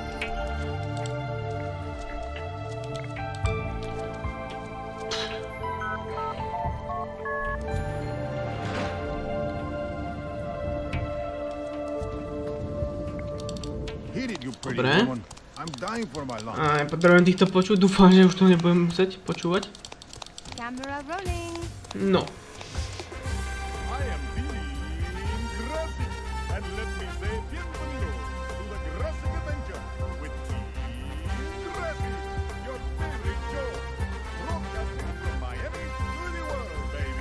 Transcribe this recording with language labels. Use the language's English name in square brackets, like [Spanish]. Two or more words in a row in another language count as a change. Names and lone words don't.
[English] Hit it, you pretty [Slovak] Dobre. [English] woman. I'm dying for my lunch. [Slovak] A potrebujem týchto počuť, dúfam, že už to nebudem musieť počúvať. [English] Camera rolling. [Slovak] No. [English] I am being Grassy, and let me say bienvenido to the Grassy Adventure with Grassy, your favorite show, broadcasting from Miami to the world, baby.